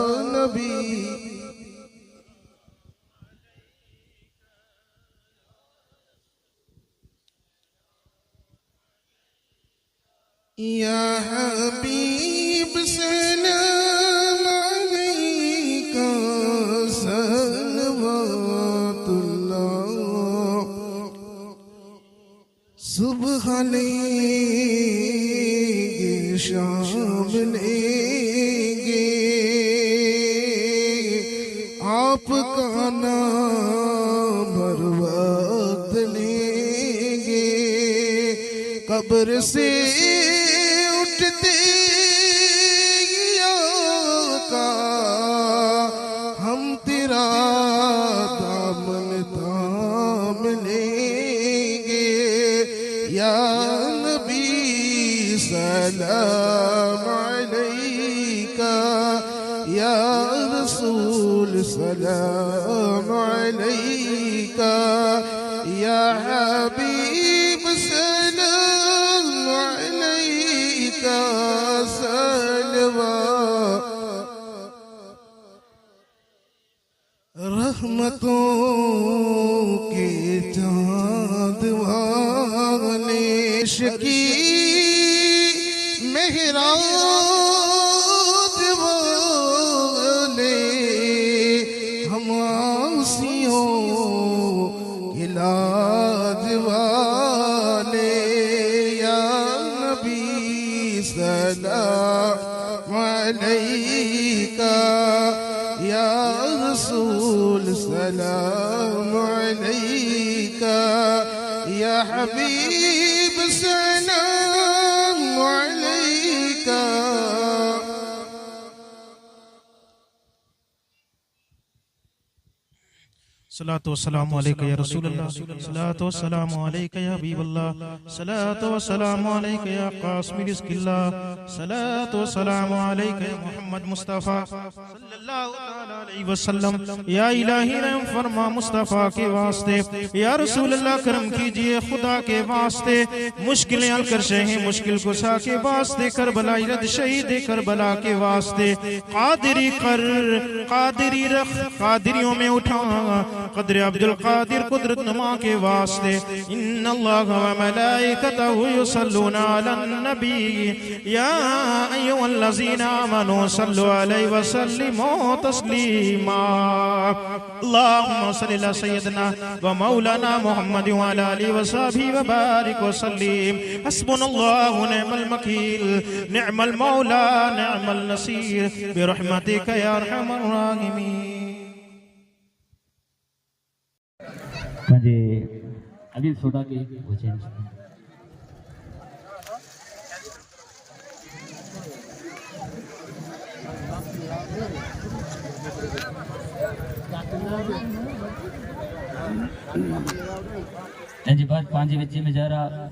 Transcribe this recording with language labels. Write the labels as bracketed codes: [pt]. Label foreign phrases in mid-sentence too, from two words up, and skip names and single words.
[ar] يا حبيب سلام عليك صلوات الله. [ur] صبح لیں گے شام لیں گے آپ کا نام ہر وقت لیں گے. قبر سے اٹھتے کا ہم تیرا دامن تھام لیں گے. [ar] يا نبي سلام عليك، يا رسول سلام عليك، يا حبيب سلام عليك صلوا. [ur] رحمتوں کے چاند والے کی معراج والے ہم عاصیوں کے لاج والے. [ar] يا نبي سلام عليك، يا رسول سلام عليك، يا حبيب سلام عليك. صلاة والسلام عليك يا رسول الله، صلاة والسلام عليك يا حبيب الله، صلاة والسلام عليك يا قاسم رزق الله، صلاة والسلام عليك يا محمد مصطفى صلى الله تعالى عليه وسلم. [ur] یا الٰہی رحم فرما مصطفیٰ کے واسطے, [ar] يا رسول الله [ur] کرم کیجیے خدا کے واسطے. مشکلیں حل کر شہ مشکل کشا کے واسطے، کربلا رد شہید کربلا کے واسطے. قادری کر قادری رکھ قادریوں میں اٹھا، قدر عبدالقادر قدرت نما کے واسطے [ar] إن الله وملائكته يصلون على النبي يا أيها الذين آمنوا صلوا عليه وسلموا تسليما اللهم صل على سيدنا ومولانا محمد وعلى آله وصحبه وبارك وسلم حسبنا الله ونعم الوكيل نعم المولى نعم النصير برحمتك يا أرحم الراحمين. पंहिंजे अलील सोडा के हुजैन तंहिंजे बाद पंहिंजे विच में जरा